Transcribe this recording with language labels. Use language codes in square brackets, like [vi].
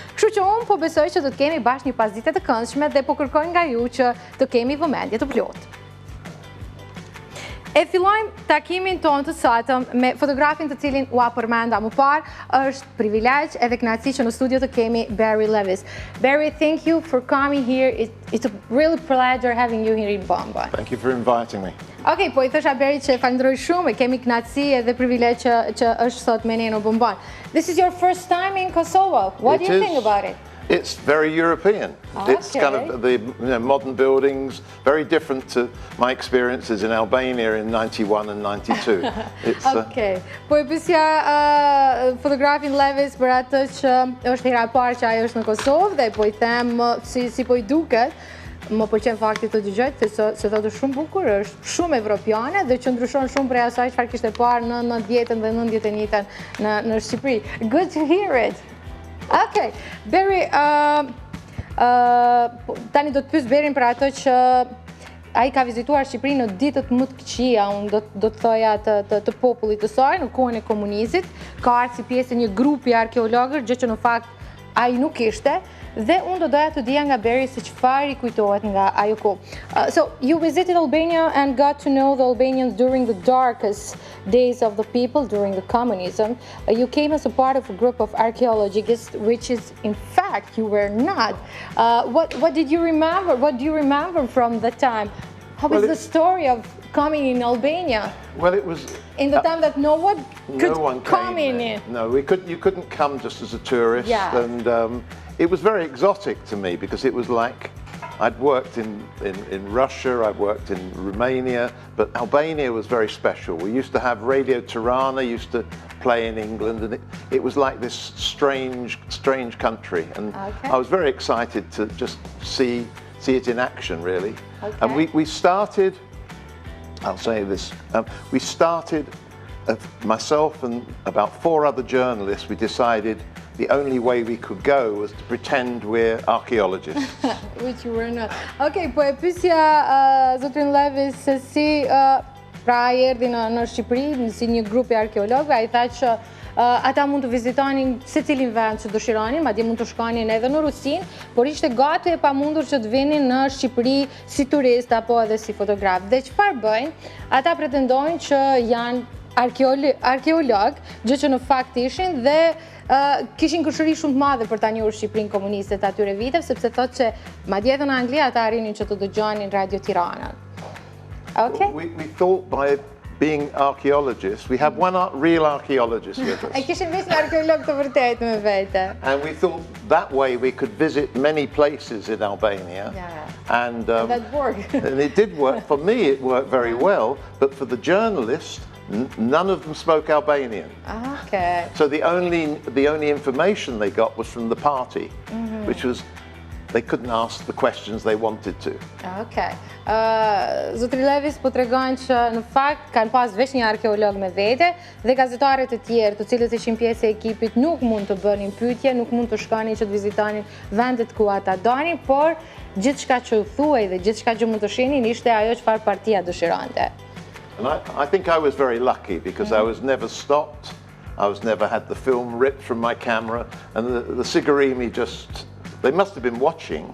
[sq] Kështu që unë po besoj që do të kemi bashkë një pasdite të këndshme dhe po kërkoj nga ju që të kemi vëmendje të plotë. E fillojmë takimin tonë të sotëm me fotografin të cilin ua përmenda më parë. Është privilegj edhe kënaqësi që në studio të kemi Barry Levis. [en] Barry, thank you for coming here. It's a real pleasure having you here in Bomba. Thank you for inviting me. [sq] Okej, po i thosha Barry që falenderoj shumë, e kemi kënaqësi edhe privilegj që është sot me ne në Bomban. [en] This is your first time in Kosovo. What do you think about it? It's very European. It's kind of the modern buildings, very different to my experiences in Albania in 91 and 92. Okej. [sq] Po e pyesja fotografin Levis për atë që është hera e parë që ajo është në Kosovë dhe po i them si po i duket. Më pëlqen fakti të dëgjoj se thotë shumë bukur, është shumë evropiane dhe që ndryshon shumë prej asaj çfarë kishte parë në 90-ën dhe 91-ën në Shqipëri. [en] Good to hear it. [sq] Okay, Barry, tani do të pyes Berin për ato që ai ka vizituar Shqipërinë në ditët më të këqija, unë do të thoja të popullit të saj në kohën e komunizmit, ka ardhur si pjesë e një grupi arkeologësh, gjë që në fakt ai nuk ishte. Dhe unë do doja të dija nga Barry se çfarë i kujtohet nga ajo kohë. [en] So, you visited Albania and got to know the Albanians during the darkest days of the people during the communism. You came as a part of a group of archaeologists, which is, in fact, you were not. What did you remember? What do you remember from that time? How was the story of coming in Albania? Well, it was in the time that no one could come in. No, you couldn't come just as a tourist, and it was very exotic to me because it was like I'd worked in Russia, I'd worked in Romania, but Albania was very special. We used to have Radio Tirana, used to play in England, and it was like this strange country, and I was very excited to just see it in action, really. And we started, I'll say this, we started, myself and about 4 other journalists, we decided the only way we could go was to pretend we're archaeologists. Which you were not. [sq] Okay, po e pyesja zotrin Levis se si pra erdhi në Shqipëri si një grup i arkeologëve, ai tha që ata mund të vizitonin secilin vend që dëshironin, madje mund të shkonin edhe në Rusinë, por ishte gati e pamundur që të vinin në Shqipëri si turist apo edhe si fotograf. Dhe çfarë bëjnë? Ata pretendojnë që janë arkeolog, gjë që në fakt ishin dhe kishin këshëri shumë të madhe për ta njohur Shqipërinë komuniste të atyre viteve, sepse thotë që madje edhe në Angli ata arrinin që të dëgjonin Radio Tiranën. [en] Okay. We thought by being archaeologists, we have one real archaeologist with us. [sq] E kishin vetë një arkeolog të vërtetë me vete. [en] And we thought that way we could visit many places in Albania. And that worked. And it did work. For me, it worked very well, but for the journalists, none of them spoke Albanian. Okay. So the only information they got was from the party, which was they couldn't ask the questions they wanted to. Okay. [sq] Zotri Levis po tregon që në fakt kanë pas veç një arkeolog me vete dhe gazetarët e tjerë, të cilët ishin pjesë e ekipit, nuk mund të bënin pyetje, nuk mund të shkonin që të vizitonin vendet ku ata donin, por gjithçka që u thuaj dhe gjithçka që mund të shihnin ishte ajo çfarë partia dëshironte. [en] And I think I was very lucky because I was never stopped. I was never had the film ripped from my camera, and the Sigurimi just, they must have been watching.